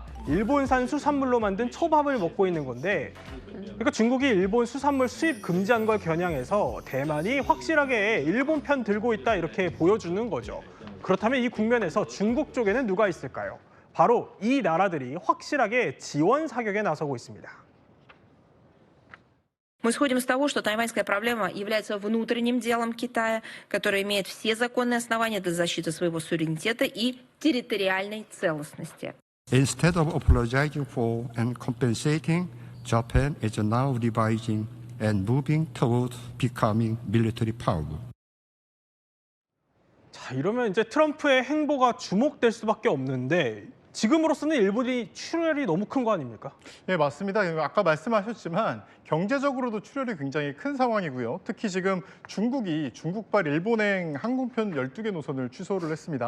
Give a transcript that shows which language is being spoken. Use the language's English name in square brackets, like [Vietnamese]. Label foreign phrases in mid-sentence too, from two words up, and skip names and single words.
[Korean] 일본산 수산물로 만든 초밥을 먹고 있는 건데, 그러니까 중국이 일본 수산물 수입 금지한 걸 겨냥해서 대만이 확실하게 일본 편 들고 있다 이렇게 보여주는 거죠. 그렇다면 이 국면에서 중국 쪽에는 누가 있을까요? 바로 이 나라들이 확실하게 지원 사격에 나서고 있습니다. [Russian] Мы исходим из того, что тайваньская проблема является внутренним делом Китая, который имеет все законные основания для защиты своего суверенитета и территориальной целостности. [English] Instead of apologizing for and compensating, Japan is now revising and moving toward becoming military power. [Korean] 자, 이러면 이제 트럼프의 행보가 주목될 수밖에 없는데 지금으로서는 일본이 출혈이 너무 큰 거 아닙니까? 네, 맞습니다. 아까 말씀하셨지만 경제적으로도 출혈이 굉장히 큰 상황이고요. 특히 지금 중국이 중국발 일본행 항공편 12개 노선을 취소를 했습니다.